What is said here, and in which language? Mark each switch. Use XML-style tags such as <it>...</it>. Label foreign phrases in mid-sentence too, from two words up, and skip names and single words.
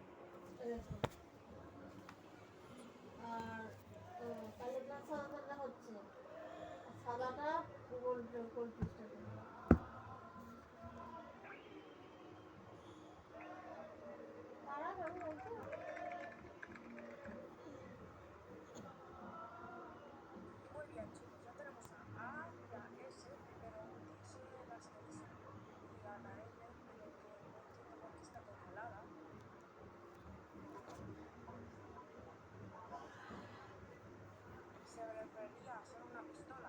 <bn>আর কালোটা সাদা হচ্ছে, আর সাদাটা গোল গোল পিসটা করবে। তারা কেমন হয়েছে?</bn> <es>Muy bien, chicos, ya tenemos a A y a S, pero dice la señorita y a la L, pero que no entiendo por qué está congelada. Se refería a hacer una pistola.</es>